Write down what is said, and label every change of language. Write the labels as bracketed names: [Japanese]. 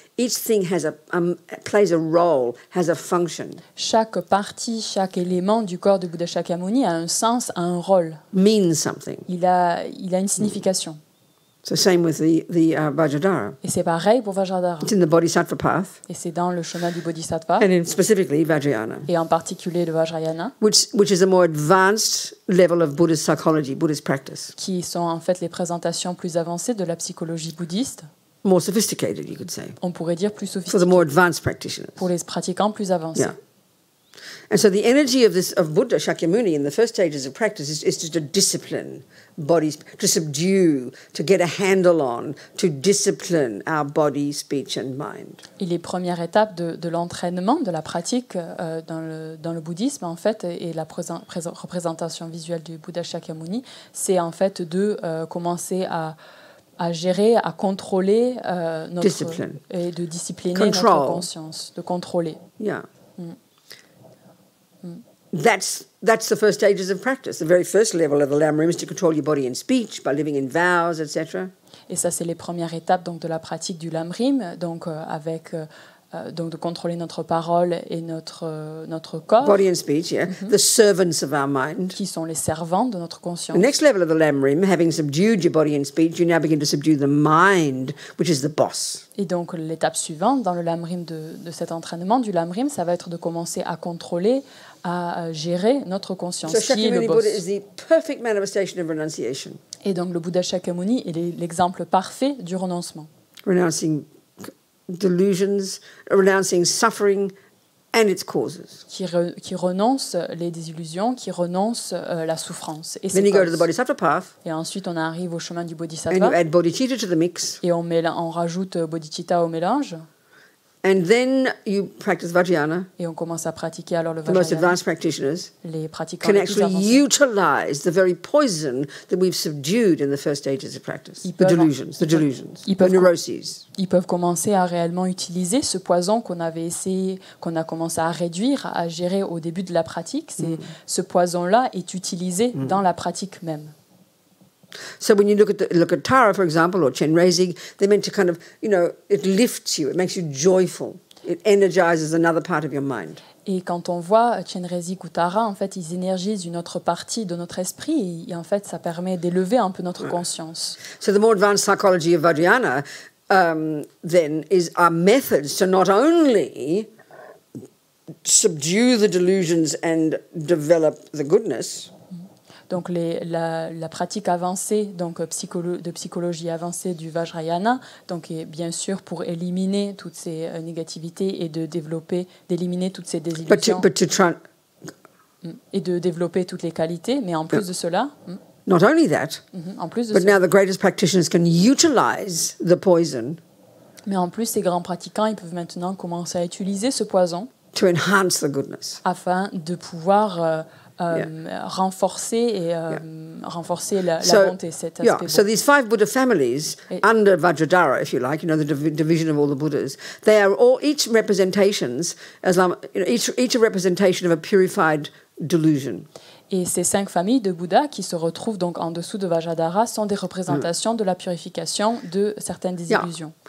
[English] Each thing has plays a role, has a function. [French] Chaque partie, chaque élément du corps de Bouddha Shakyamuni a un sens, a un rôle. [English] Means something. [French] Il a une signification. [English] So same with the Vajradhara. [French] Et c'est pareil pour Vajradhara. [English] It's in the Bodhisattva path. [French] Et c'est dans le chemin du Bodhisattva. [English] And specifically Vajrayana. [French] Et en particulier le Vajrayana. [English] Which is a more advanced level of Buddhist psychology, Buddhist practice. [French] Qui sont en fait les présentations plus avancées de la psychologie bouddhiste. [English] More sophisticated, you could say. [French] On pourrait dire plus [English] For the [French] sophistiqué. [English] more advanced practitioners. [French] Pour les pratiquants plus avancés. [English] Yeah. And so the energy of Buddha Shakyamuni in the first stages of practice is to discipline bodies, to subdue, to get a handle on, to discipline our body, speech and mind. [French] Et les premières étapes de l'entraînement, de la pratique dans le bouddhisme, en fait, et la représentation visuelle du Bouddha Shakyamuni, c'est en fait de commencer à gérer, à contrôler [English] Discipline. [French] Et de discipliner [English] Control. [French] notre conscience, de contrôler. [English] Yeah. That's the first stages of practice. The very first level of the Lamrim is to control your body and speech by living in vows, etc. [French] Et ça, c'est les premières étapes donc de la pratique du Lamrim, donc avec donc de contrôler notre parole et notre corps. [English] Body and speech, yeah. The servants of our mind. [French] Qui sont les servants de notre conscience. [English] The next level of the Lamrim, having subdued your body and speech, you now begin to subdue the mind, which is the boss. [French] Et donc l'étape suivante dans le Lamrim de cet entraînement du Lamrim, ça va être de commencer à contrôler, à gérer notre conscience, [English] So [French] qui est le [English] Shakyamuni [French] boss. [English] Buddha is the perfect manifestation of renunciation. [French] Et donc le Bouddha Shakyamuni est l'exemple parfait du renoncement. [English] Renouncing delusions, renouncing suffering and its causes. [French] Qui renonce les désillusions, qui renonce la souffrance. Et, [English] Then you go to the Bodhisattva path. [French] Et ensuite on arrive au chemin du [English] And [French] Bodhisattva. [English] you add bodhicitta to the mix. [French] Et on rajoute bodhicitta au mélange. [English] And then you practice Vajrayana. [French] Et on commence à pratiquer alors le [English] The most [French] Vajrayana. [English] advanced practitioners [French] Les pratiquants [English] can [French] les plus [English] actually [French] avancés. [English] utilize the very poison that we've subdued in the first stages of practice. [French] Ils [English] The [French] peuvent- [English] delusions, [French] ils [English] the [French] peuvent- [English] neuroses. [French] Ils peuvent commencer à réellement utiliser ce poison qu'on a commencé à réduire, à gérer au début de la pratique. Ce poison-là est utilisé dans la pratique même. [English] So when you look at Tara, for example, or Chenrezig, they're meant to kind of, it lifts you, it makes you joyful, it energizes another part of your mind. [French] Et quand on voit Chenrezig ou Tara, en fait, ils énergisent une autre partie de notre esprit et en fait, ça permet d'élever un peu notre conscience. [English] So the more advanced psychology of Vajrayana then are methods to not only subdue the delusions and develop the goodness. [French] Donc la pratique avancée de psychologie avancée du Vajrayana donc est bien sûr pour éliminer toutes ces négativités et d'éliminer toutes ces désillusions et de développer toutes les qualités, mais en plus de cela, [English] not only that, [French] en plus de [English] but [French] cela, [English] now the greatest practitioners can utilize the poison [French] mais en plus ces grands pratiquants ils peuvent maintenant commencer à utiliser ce poison [English] to enhance the goodness. [French] afin de pouvoir renforcer la bonté, cet aspect. [English] So these 5 Buddha families under Vajradhara, if you like, the division of all the Buddhas, they are all each representations, each a representation of a purified delusion. [French] Et ces 5 familles de Bouddha qui se retrouvent donc en dessous de Vajradhara sont des représentations de la purification de certaines désillusions.